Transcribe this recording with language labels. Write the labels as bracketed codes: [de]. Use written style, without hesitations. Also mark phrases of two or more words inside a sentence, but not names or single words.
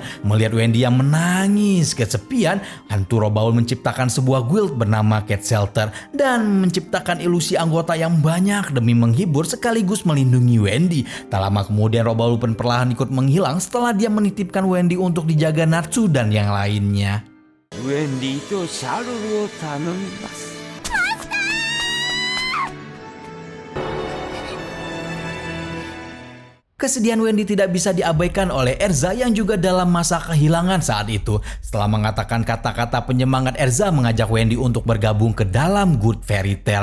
[id] Melihat Wendy yang menangis kesepian, hantu Robaul menciptakan sebuah guild bernama Cat Shelter dan menciptakan ilusi anggota yang banyak demi menghibur sekaligus melindungi Wendy. Tak lama kemudian Robaul pun perlahan ikut menghilang setelah dia menitipkan Wendy untuk dijaga Natsu dan yang lainnya. [ja] ウェンディとシャルルを頼みます。 [id] Kesedihan Wendy tidak bisa diabaikan oleh Erza yang juga dalam masa kehilangan saat itu. Setelah mengatakan kata-kata penyemangat, Erza mengajak Wendy untuk bergabung ke dalam Good Fairy Tail.